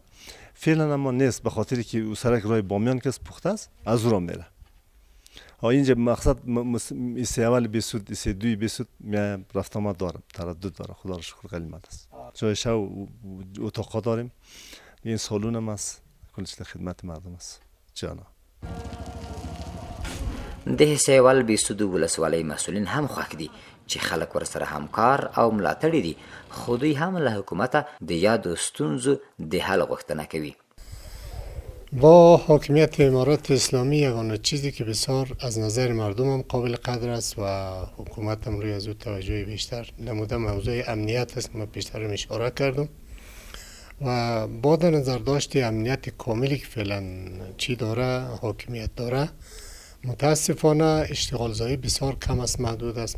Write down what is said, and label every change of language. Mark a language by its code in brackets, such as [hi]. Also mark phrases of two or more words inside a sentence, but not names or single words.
[fa] فعلا اما نیست به خاطری که او سرک راه بامیان که پخته است از او را میره اینجا مقصد ایسه اول بیسود ایسه دوی بیسود میایم رفت آمد دارم، تردد داره. خدا را شکر قلیمت است. جای شو اتاق داریم، این سالون هم است، کلش خدمت مردم است. جانا [ps] د حسیوال بیسود ولسوالۍ مسؤلین هم خوښ دي چې خلک ورسره همکار او ملاتړي دي، خو دوی هم له حکومته د یادو ستونزو د حل غوښتنه کوي. [fa] با حاکمیت امارات اسلامی یگانه چیزی که بسیار از نظر مردم هم قابل قدر است و حکومت هم روی از او توجه بیشتر نموده موضوع امنیت است که ما پیشتر هم اشاره کردم و با در نظر داشت امنیت کاملی که فعلا چی داره حاکمیت داره، متاسفانه اشتغال زایی بسیار کم است، محدود است.